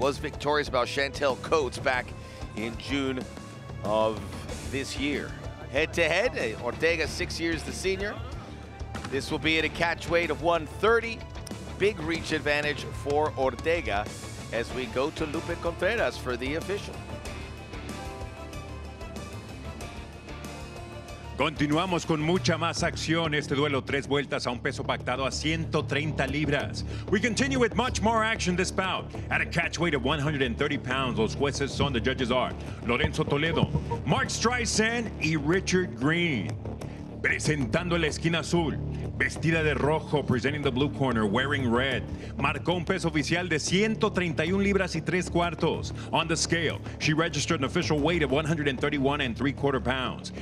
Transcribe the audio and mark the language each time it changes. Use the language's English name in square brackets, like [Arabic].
[English] Was victorious about Chantel Coates back in June of this year. Head-to-head, Ortega 6 years the senior. This will be at a catch weight of 130. Big reach advantage for Ortega as we go to Lupe Contreras for the official. [Spanish] Continuamos con mucha más acción. Este duelo, 3 vueltas a un peso pactado a 130 libras. [English] We continue with much more action this bout. At a catch weight of 130 pounds, [Spanish] los jueces son, [English] the judges are Lorenzo Toledo, Mark Streisand y Richard Green. [Spanish] Presentando la esquina azul, vestida de rojo, [English] presenting the blue corner, wearing red. [Spanish] Marcó un peso oficial de 131 libras y 3/4. [English] On the scale, she registered an official weight of 131 3/4 pounds.